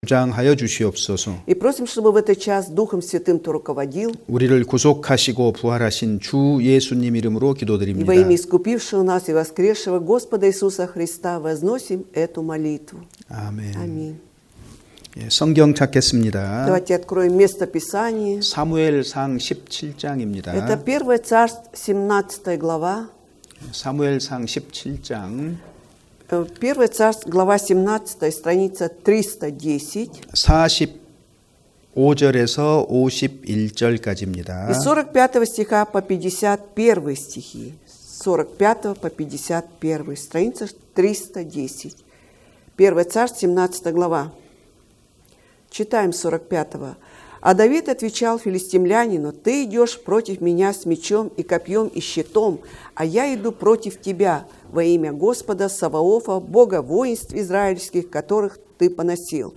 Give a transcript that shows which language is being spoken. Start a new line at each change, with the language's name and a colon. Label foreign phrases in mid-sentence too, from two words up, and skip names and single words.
Korean: 주장하여 주시옵소서.
Russian: И просим, чтобы в этот час Духом Святым Ты руководил.
Korean: 우리를 구속하시고 부활하신 주 예수님 이름으로
Russian: И
Korean: 기도드립니다.
Russian: во имя искупившего нас и воскресшего Господа Иисуса Христа возносим эту молитву.
Korean: 아멘.
Russian: Аминь.
Korean: 예, 성경 찾겠습니다.
Russian: Давайте откроем место Писания.
Korean: 사무엘상 17장입니다.
Russian: Это 1 Царств, 17 глава.
Korean: 사무엘상 17장
Russian: 1 Царств, глава 17, страница 310.
Korean: 45절에서 51절까지입니다.
Russian: И 45 стиха по 51 стихи. 45 по 51, страница 310. 1 Царств, 17 глава. Читаем 45-го. А Давид отвечал филистимлянину: «Ты идешь против меня с мечом и копьем и щитом, а я иду против тебя во имя Господа Саваофа, Бога воинств израильских, которых ты поносил.